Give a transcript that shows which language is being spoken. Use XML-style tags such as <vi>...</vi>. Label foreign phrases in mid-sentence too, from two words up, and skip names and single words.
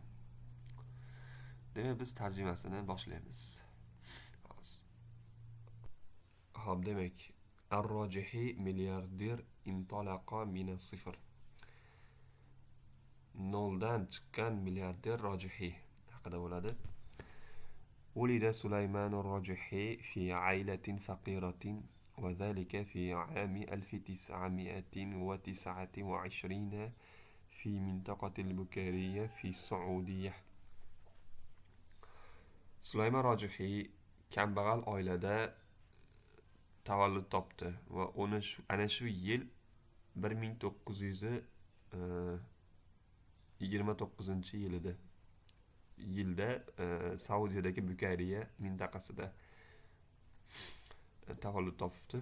<uz>Demak, biz tarjimasini boshlaymiz. Xo'p, demak,</uz> <ar>الراجحي ملياردير انطلق من الصفر.</ar> <uz>Noldan chiqqan milliarder rojihi haqida bo'ladi.</uz> <ar>ولد سليمان الراجحي في عائلة فقيرة وذلك في عام 1929 في منطقة البكيرية في السعودية.</ar> <uz>Sulaymon Rojihiy kambag'al oilada tavallud topdi va ana shu yil 1929 yilda Saudiyadagi Bukayriya mintaqasida tavallud topdi.</uz>